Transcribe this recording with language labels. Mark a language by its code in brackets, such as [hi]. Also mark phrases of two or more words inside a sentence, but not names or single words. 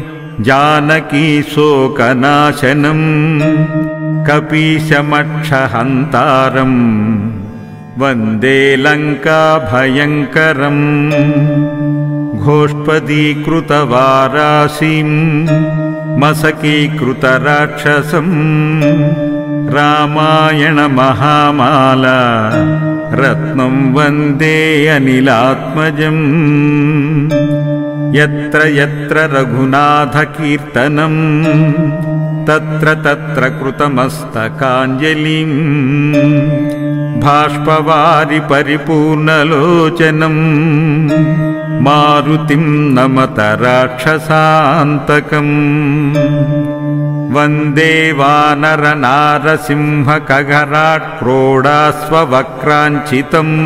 [sa] जानकीशोकनाशनं कपीशमक्षहन्तारं वन्दे लङ्काभयङ्करम् घोष्पदीकृतवाराशिं मशकीकृतराक्षसम् रामायणमहामाला रत्नं वन्दे अनिलात्मजम् यत्र यत्र रघुनाथकीर्तनं तत्र तत्र कृतमस्तकाञ्जलिं बाष्पवारि परिपूर्णलोचनं मारुतिं नमत राक्षसान्तकम् वन्दे वानर नारसिंह खगराट् क्रोडाश्ववक्त्राञ्चितम्